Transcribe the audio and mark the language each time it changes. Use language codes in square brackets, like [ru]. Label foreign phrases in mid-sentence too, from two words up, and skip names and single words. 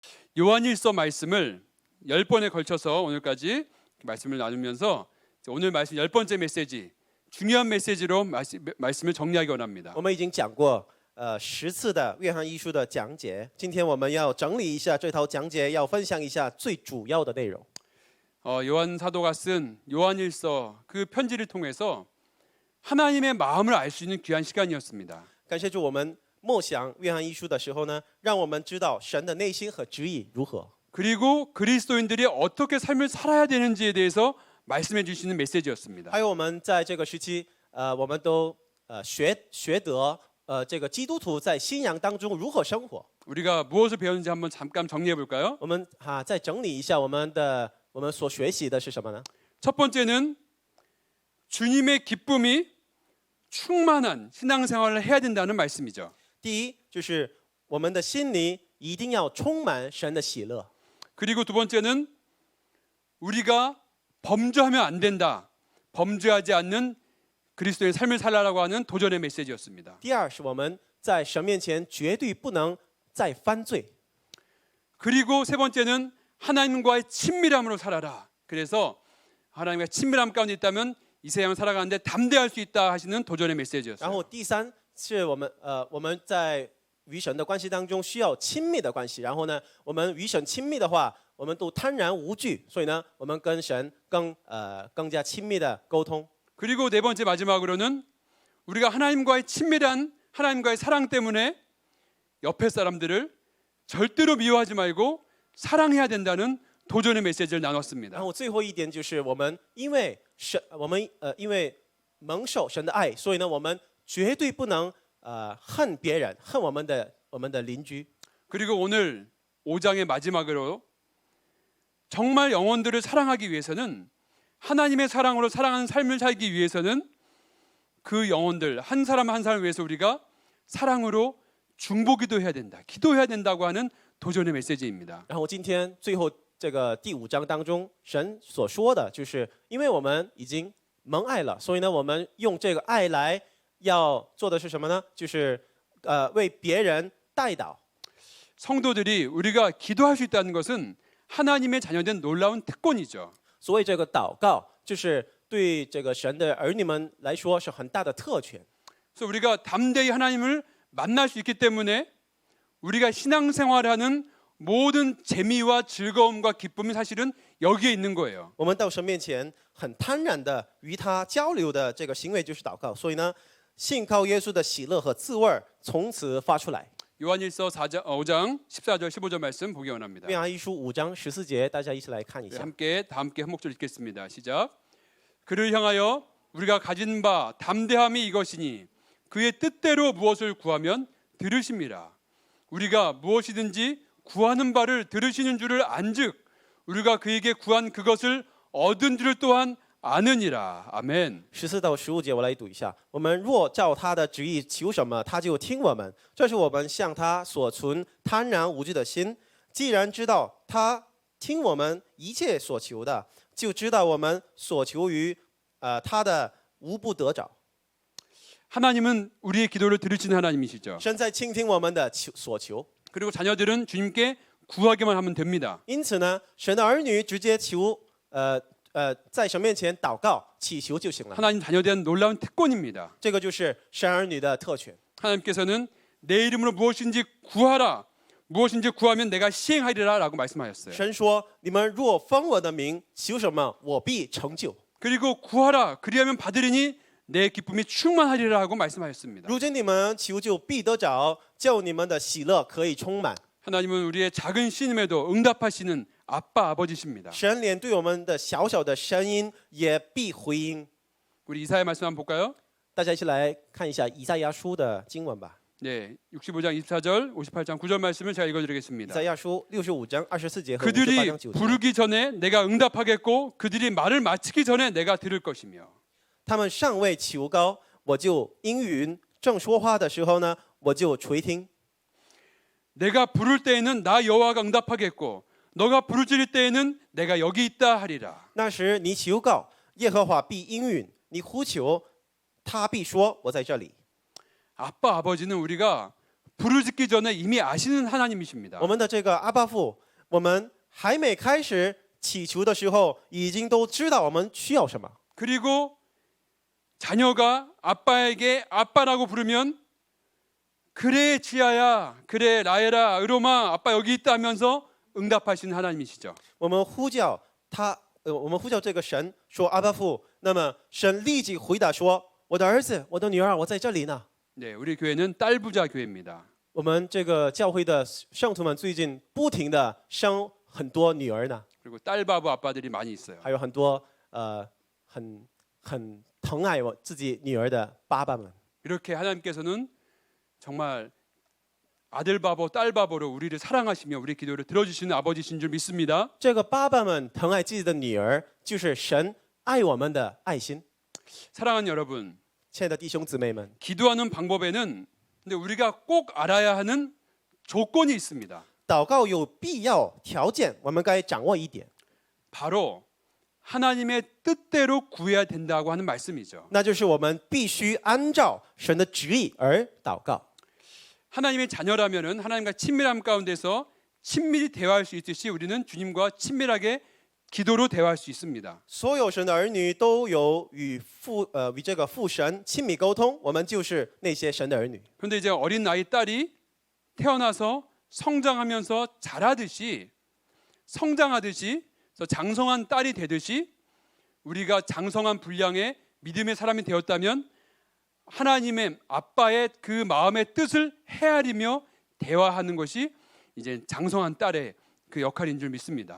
[ko] 요한일서 말씀을 10번에 걸쳐서 오늘까지 말씀을 나누면서 오늘 말씀 10번째 메시지, 중요한 메시지로 말씀을 정리하기 원합니다. [zh] 我们已经讲过10次的约翰一书的讲解，今天我们要整理一下这套讲解，要分享一下最主要的内容。 [ko] 요한 사도가 쓴 요한일서 그 편지를 통해서 하나님의 마음을 알 수 있는 귀한 시간이었습니다. [zh] 感谢主，我们默想约翰一书的时候呢，让我们知道神的内心和旨意如何。 [ko] 그리고 그리스도인들이 어떻게 삶을 살아야 되는지에 대해서 말씀해 주시는 메시지였습니다. [zh] 还有我们在这个时期，我们都学得这个基督徒在信仰当中如何生活。 [ko] 우리가 무엇을 배웠는지 한번 잠깐 정리해 볼까요? [zh] 我们再整理一下我们所学习的是什么呢？ [ko] 첫 번째는 주님의 기쁨이 충만한 신앙생활을 해야 된다는 말씀이죠. [zh] 第一就是我们的心里一定要充满神的喜乐。 [ko] 그리고 두 번째는 우리가 범죄하면 안 된다. 범죄하지 않는 그리스도의 삶을 살라라고 하는 도전의 메시지였습니다. [zh] 第二是我们在神面前绝对不能再犯罪。 [ko] 그리고 세 번째는 하나님과의 친밀함으로 살아라. 그래서 하나님과 친밀함 가운데 있다면 이 세상 살아가는데 담대할 수 있다 하시는 도전의 [zh] 然 [ko] 메시지였어요. [zh] 后第三是我们在与神的关系当中需要亲密的关系。然后呢，我们与神亲密的话，我们都坦然无惧。所以呢，我们跟神更加亲密的沟通。 [ko] 그리고 네 번째 마지막으로는 우리가 하나님과의 친밀한 하나님과의 사랑 때문에 옆에 사람들을 절대로 미워하지 말고 사랑해야 된다는 도전의 메시지를 나눴습니다. [zh] 然后最后一点就是我们因为蒙受神的爱，所以呢，我们绝对不能恨别人，恨我们的邻居。 [ko] 그리고 오늘 5장의 마지막으로 정말 영혼들을 사랑하기 위해서는 하나님의 사랑으로 사랑하는 삶을 살기 위해서는 그 영혼들 한 사람 한 사람을 위해서 우리가 사랑으로 중보기도 해야 된다. 기도해야 된다고 하는 도전의 메시지입니다. [zh] 然后今天最后这个第5章当中，神所说的就是，因为我们已经蒙爱了，所以呢，我们用这个爱来要做的是什么呢？就是为别人代祷。 [ko] 성도들이 우리가 기도할 수 있다는 것은 하나님의 자녀된 놀라운 특권이죠. [zh] 所谓这个祷告，就是对这个神的儿女们来说是很大的特权。 [ko] 그래서 우리가 담대히 하나님을 만날 수 있기 때문에 우리가 신앙생활하는 모든 재미와 즐거움과 기쁨이 사실은 여기에 있는 거예요. [zh] 我们到神面前很坦然的与他交流的这个行为就是祷告，所以呢，信靠耶稣的喜乐和滋味从此发出来。 [ko] 요한일서 5장 14절 15절 말씀 보기 원합니다. [zh] 约翰一书5章14节，大家一起来看一 [ko] 네, [zh] 下。 [ko] 함께 다 함께 한 목소리 읽겠습니다. 시작. 그를 향하여 우리가 가진 바 담대함이 이것이니 그의 뜻대로 무엇을 구하면 들으심이라. 우리가 무엇이든지 구하는 바를 들으시는 줄을 안즉 우리가 그에게 구한 그것을 얻은 줄을 또한 아느니라. 아멘. [zh] 14 到15节我来读一下。我们若照他的旨意求什么，他就听我们。这是我们向他所存坦然无惧的心。既然知道他听我们一切所求的，就知道我们所求于他的无不得着。 [ko] 하나님은 우리의 기도를 들으시는 하나님이시죠. [zh] 神在倾听我们的所求。 [ko] 그리고 자녀들은 주님께 구하기만 하면 됩니다. [zh] 因此呢，神的儿女直接求在神面前祷告祈求就行了。 [ko] 하나님 자녀에 대한 놀라운 특권입니다. [zh] 这个就是神儿女的特权。 [ko] 하나님께서는 내 이름으로 무엇인지 구하라. 무엇인지 구하면 내가 시행하리라 라고 말씀하셨어요. [zh] 神说：“你们若奉我的名求什么，我必成就。” [ko] 그리고 구하라. 그리하면 받으리니 내 기쁨이 충만하리라 하고 말씀하셨습니다. [zh] 如今你们求就必得着，叫你们的喜乐可以充满。 [ko] 하나님은 우리의 작은 신음에도 응답하시는 아빠 아버지십니다. [zh] 神连对我们的小小的声音也必回应。 [ko] 우리 이사야 말씀 한번 볼까요? [zh] 大家一起来看一下以赛亚书的经文吧。 [ko] 네, 65장 24절, 58장 9절 말씀을 제가 [zh] 以 [ko] 읽어드리겠습니다. [zh] 赛亚书65章24节和58 [ko] 그들이 [zh] 章9节。 [ko] 부르기 전에 내가 응답하겠고 그들이 말을 마치기 전에 내가 들을 것이며 [zh] 他们尚未求高，我就应允；正说话的时候呢，我就垂听。 [ko] 내가 부를 때에는 나 여호와가 응답하겠고 너가 부르짖을 때에는 내가 여기 있다 하리라. [zh] 那时你求告，耶和华必应允；你呼求，他必说：“我在这里。” [ko] 아빠 아버지는 우리가 부르짖기 전에 이미 아시는 하나님이십니다. [zh] 我们的这个阿爸父我们还没开始祈求的时候，已经都知道我们需要什么。 [ko] 그리고 자녀가 아빠에게 아빠라고 부르면 그래 지아야, 그래 라헬아, 의로마, 아빠 여기 있다 하면서 응답하시는 하나님이시죠. [zh] 我们呼叫他，我们呼叫这个神说阿爸父，那么神立即回答说：“我的儿子，我的女儿，我在这里呢。” [ko] 네, 우리 교회는 딸부자 교회입니다. [zh] 我们这个教会的圣徒们最近不停的生很多女儿呢， [ko] 그리고 딸바보 아빠들이 많이 있어요. [zh] 还有很多很疼爱我自己女儿的爸爸们。 [ko] 이렇게 하나님께서는 정말 아들 바보, 딸 바보로 우리를 사랑하시며 우리 기도를 들어주시는 아버지신 줄 믿습니다. [zh] 这个爸爸们疼爱自己的女儿，就是神爱我们的爱心。 [ko] 사랑하는 여러분, [zh] 亲爱的弟兄姊妹们， [ko] 기도하는 방법에는 근데 우리가 꼭 알아야 하는 조건이 있습니다. [zh] 祷告有必要条件，我们该掌握一点， [ko] 바로 하나님의 뜻대로 구해야 된다고 하는 말씀이죠. [zh] 那就是我们必须按照神的旨意而祷告。 [ko] 하나님의 자녀라면은 하나님과 친밀함 가운데서 친밀히 대화할 수 있듯이 우리는 주님과 친밀하게 기도로 대화할 수 있습니다. [zh] 所有神的儿女都有与这个父神亲密沟通，我们就是那些神的儿女。 [ko] 그런데 이제 어린 아이 딸이 태어나서 성장하면서 자라듯이 성장하듯이 그래서 장성한 딸이 되듯이 우리가 장성한 분량의 믿음의 사람이 되었다면 하나님의 아빠의 그 마음의 뜻을 헤아리며 대화하는 것이 이제 장성한 딸의 그 역할인 줄 믿습니다.